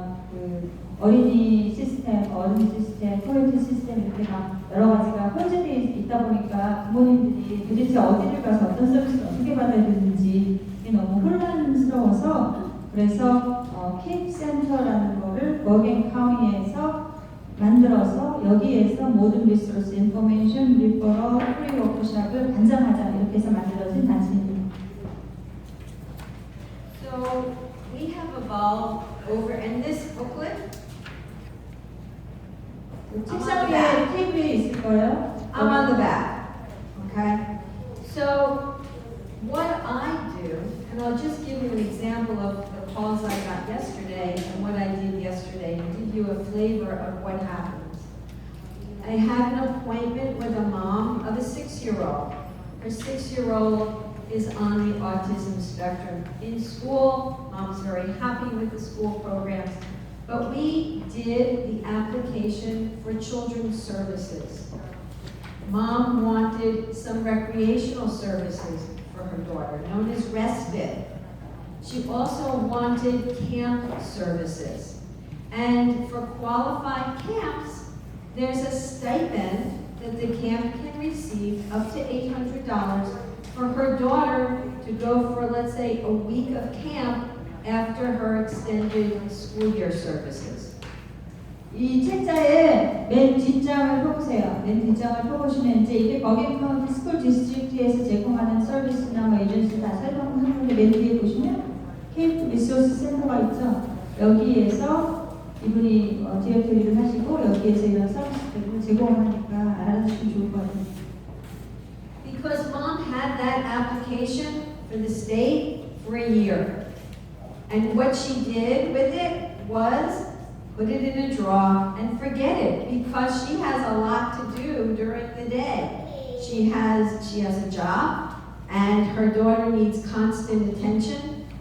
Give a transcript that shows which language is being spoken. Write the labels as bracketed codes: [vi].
[ko] 그 어린이 시스템, 커뮤니티 시스템 이렇게 막 여러 가지가 혼재되어 있다 보니까 부모님들이 도대체 어디를 가서 어떤 서비스를 어떻게 받아야 되는지 이게 너무 혼란스러워서 그래서 케이프 센터라는 거를 버겐 카운티에서 만들어서 여기에서 모든 리소스, 인포메이션, 리퍼럴, 프리 워크숍을 관장하자 이렇게 해서 만들어진 단체입니다. [en] So we have evolved over, and this booklet, [ko] 책상 위에 테이블에 있을 거예요. [en] I'm on the back, okay? So what I do, and I'll just give you an example of the calls I got yesterday and what I did yesterday to give you a flavor of what happens. I had an appointment with a mom of a 6-year-old. Her 6-year-old is on the autism spectrum. In school, mom's very happy with the school programs. but we did the application for children's services. Mom wanted some recreational services for her daughter, known as respite. She also wanted camp services. And for qualified camps, there's a stipend that the camp can receive up to $800 for her daughter to go for, let's say, a week of camp after her extended school year services. [ko] 이 책자의 맨 뒷장을 펴보세요. 맨 뒷장을 펴보시면 이제 이게 버긴 카운티 스쿨 디스트릭트에서 제공하는 서비스나 뭐 에이전시 다 설명한 건데 맨 뒤에 보시면 케이프 리소스 센터가 있죠. 여기에서 이분이 디렉토리를 하시고 여기에서 이런 서비스들을 제공하니까 알아두시면 좋을 것 같아요. [en] Because mom had that application for the state for a year. And what she did with it was put it in a drawer and forget it, because she has a lot to do during the day. She has a job, and her daughter needs constant attention.